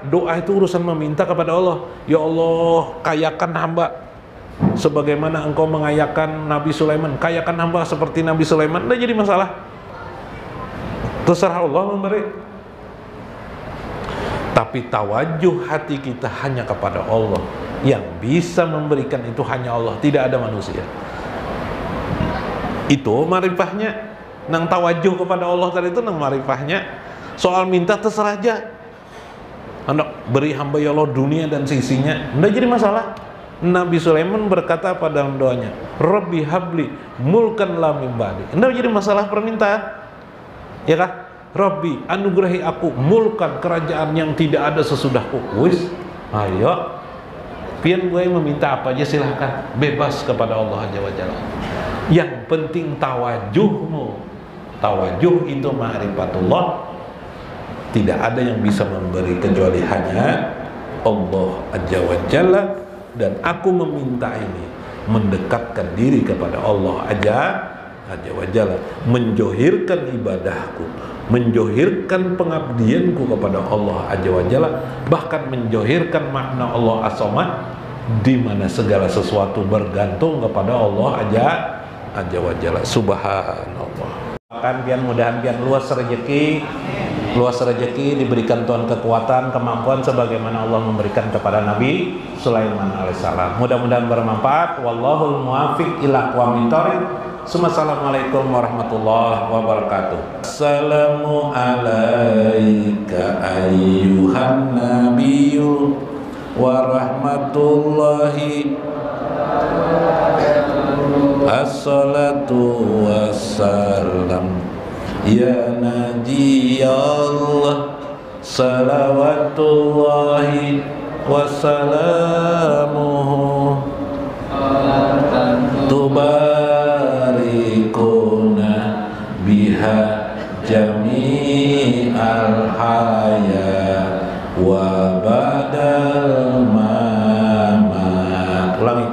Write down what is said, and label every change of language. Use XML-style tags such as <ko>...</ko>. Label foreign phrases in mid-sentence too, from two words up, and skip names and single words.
<id>Doa itu urusan meminta kepada Allah. Ya Allah, kayakan hamba sebagaimana engkau mengayakan Nabi Sulaiman, kayakan hamba seperti Nabi Sulaiman. Tidak jadi masalah, terserah Allah memberi. Tapi tawajuh hati kita hanya kepada Allah. Yang bisa memberikan itu hanya Allah, tidak ada manusia. Itu marifahnya. Nang tawajuh kepada Allah tadi itu nang marifahnya. Soal minta terserah aja. Hendak beri hamba ya Allah dunia dan sisinya, tidak jadi masalah. Nabi Sulaiman berkata pada doanya,</id> <ar>رب هب لي ملكا لا من بعدي.</ar> <id>Tidak jadi masalah permintaan, ya kah? Rabbi anugerahi aku mulkan, kerajaan yang tidak ada sesudahku. Wis, ayo, pian gue meminta apa aja silahkan, bebas kepada Allah</id> <ar>عز وجل.</ar> <id>Yang penting tawajuhmu. Tawajuh itu ma'rifatullah. Tidak ada yang bisa memberi kecuali hanya Allah</id> <ar>عز وجل.</ar> <id>Dan aku meminta ini mendekatkan diri kepada Allah</id> <ar>عز وجل,</ar> <id>menjohirkan ibadahku, menjohirkan pengabdianku kepada Allah</id> <ar>عز وجل,</ar> <id>bahkan menjohirkan makna</id> <ar>الله الصمد,</ar> <id>di mana segala sesuatu bergantung kepada Allah</id> <ar>عز وجل.</ar> <id>Subhanallah. Pian mudahan pian luas rezeki, diberikan Tuhan kekuatan, kemampuan sebagaimana Allah memberikan kepada Nabi Sulaiman alaihissalam. Mudah-mudahan bermanfaat.</id> <ar>والله الموفق إلى أقوم الطريق. السلام عليكم ورحمة الله وبركاته. السلام عليك أيها النبي ورحمة الله الصلاة والسلام يا ناجي الله صلوات الله وسلامه تباركنا بها جميع الحياة وبعد الممات. Ulangi.</ar>